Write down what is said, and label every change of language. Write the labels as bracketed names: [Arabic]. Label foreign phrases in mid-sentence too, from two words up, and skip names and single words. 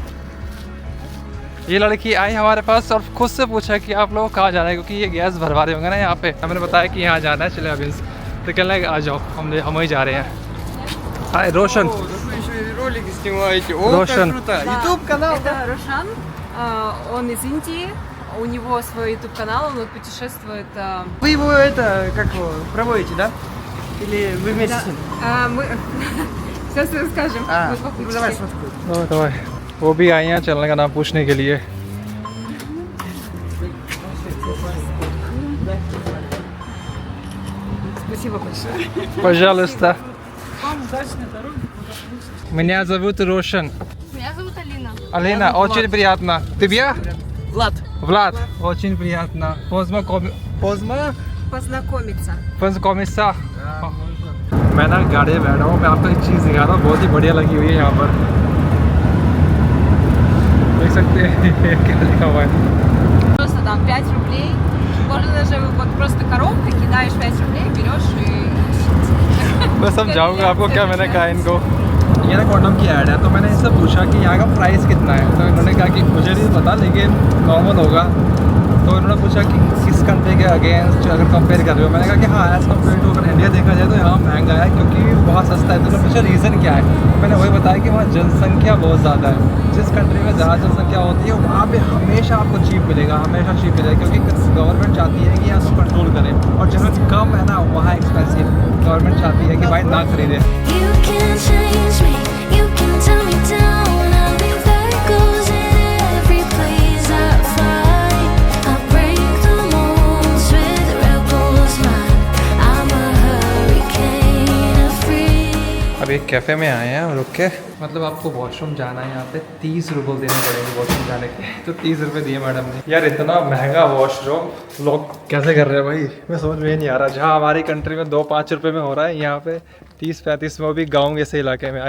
[Hindi] ये लड़की आई हमारे पास और खुद से पूछा कि आप लोग कहाँ जाना है, क्योंकि ये गैस भरवा रहे होंगे ना यहाँ पे। हमने बताया कि यहाँ जाना है, चले अभी तो कहने लगे आ जाओ, हम वहीं जा रहे हैं। हाय रोशन। [Russian] Ролики снимаете. О, Рошан. как круто. YouTube канал. Это Рошан, он из Индии, у него свой YouTube канал, он вот путешествует. Вы его как его, проводите, да? Или вы вместе с ним? Мы сейчас расскажем. А, Мы по ну пути. давай, смотри. [Hindi] तो वो भी आई हैं चलने का नाम पूछने के लिए। [Russian] Спасибо большое. Пожалуйста. Меня зовут Рошан. Меня зовут Алина. Алина, очень приятно. Тебя? Влад. Влад, очень приятно. Познакомиться. Познакомиться. [Hindi] मैं ना गाड़ी में बैठा हूँ, मैं आपको एक चीज़ दिखा रहा हूँ, बहुत ही बढ़िया लगी हुई है यहाँ पर। देख सकते हैं क्या लिखा हुआ है। [Russian] Просто там 5 рублей. Можно даже вот просто коробкой кидаешь 5 рублей, берешь и... [Hindi] मैं समझाऊंगा आपको क्या मैंने कहा इनको। ये ना कॉन्डम की ऐड है, तो मैंने इनसे पूछा कि यहाँ का प्राइस कितना है, तो इन्होंने कहा कि मुझे नहीं पता लेकिन कॉमन होगा। तो इन्होंने पूछा कि किस कंट्री के अगेंस्ट अगर कंपेयर कर रहे हो, मैंने कहा कि हाँ [English] as compare to [Hindi] अगर इंडिया देखा जाए तो यहाँ महंगा है क्योंकि वहाँ सस्ता है। तो उन्होंने पूछा रीज़न क्या है, मैंने वही बताया कि वहाँ जनसंख्या बहुत ज़्यादा है। जिस कंट्री में ज़्यादा जनसंख्या होती है वहाँ पे हमेशा आपको चीप मिलेगा, हमेशा चीप मिलेगा, क्योंकि गवर्नमेंट चाहती है कि यहाँ को कंट्रोल करें, और जहाँ कम है ना वहाँ एक्सपेंसिव, गवर्नमेंट चाहती है कि भाई ना खरीदे। [English] You can change me, you can tell me down. I'll be echoes in every place I find. I'll break the molds with rebels mind. I'm a hurricane of free. [Hindi] अब एक कैफ़े में आए हैं रुक के, मतलब आपको वॉशरूम जाना है यहाँ पे 30 रुपये देने पड़ेंगे वॉशरूम जाने के, तो 30 रुपये दिए मैडम ने। यार इतना महंगा वॉशरूम लोग कैसे कर रहे हैं भाई, मैं समझ में नहीं आ रहा। जहाँ हमारी कंट्री में 2-5 रुपये में हो रहा है, यहाँ पे 30-35 में, वो भी गाँव जैसे इलाके में।